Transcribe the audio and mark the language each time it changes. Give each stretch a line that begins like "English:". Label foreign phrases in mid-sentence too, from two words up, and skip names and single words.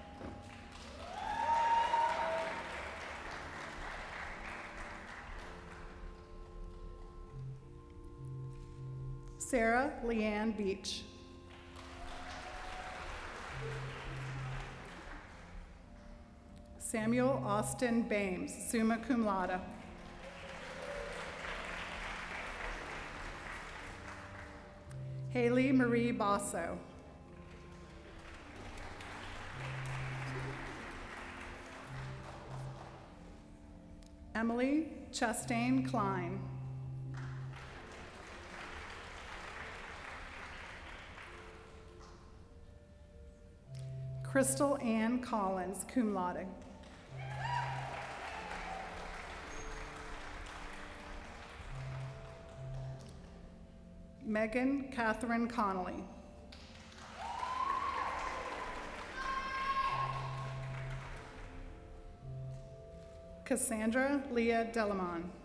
English: Sarah Leanne Beach. Samuel Austin Bames,
Latin: summa cum laude.
English: Haley Marie Basso. Emily Chastain Klein. Crystal Ann Collins,
Latin: cum laude.
English: Megan Catherine Connolly. Cassandra Leah Delamon.